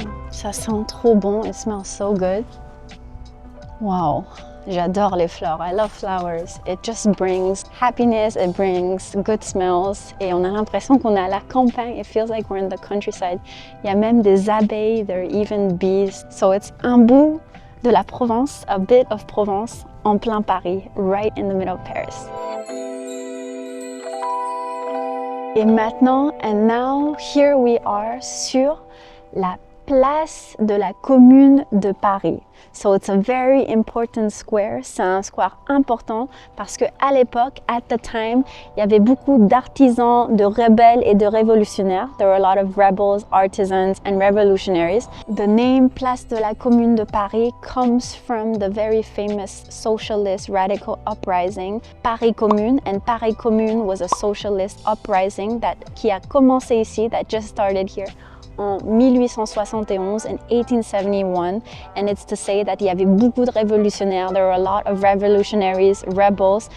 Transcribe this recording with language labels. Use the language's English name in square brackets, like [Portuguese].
[French] Ça sent trop bon, [English] it smells so good. [French] Wow, j'adore les fleurs, [English] I love flowers. It just brings happiness, it brings good smells. [French] Et on a l'impression qu'on est à la campagne, [English] it feels like we're in the countryside. [French] Il y a même des abeilles, [English] there are even bees. So it's [French] un bout de la Provence, [English] a bit of Provence, [French] en plein Paris, [English] right in the middle of Paris. [French] Et maintenant, [English] and now, here we are [French] sur la place de la commune de Paris. [English] So it's a very important square. [French] C'est un square important parce que à l'époque, [English] at the time, [French] il y avait beaucoup d'artisans, de rebelles et de révolutionnaires. [English] There were a lot of rebels, artisans and revolutionaries. The name Place de la Commune de Paris comes from the very famous socialist radical uprising, Paris Commune. And Paris Commune was a socialist uprising [French] qui a commencé ici, [English] that just started here [French] en 1871, [English] in 1871, and it's to say that [French] il y avait beaucoup de révolutionnaires, [English] there were a lot of revolutionaries, rebels.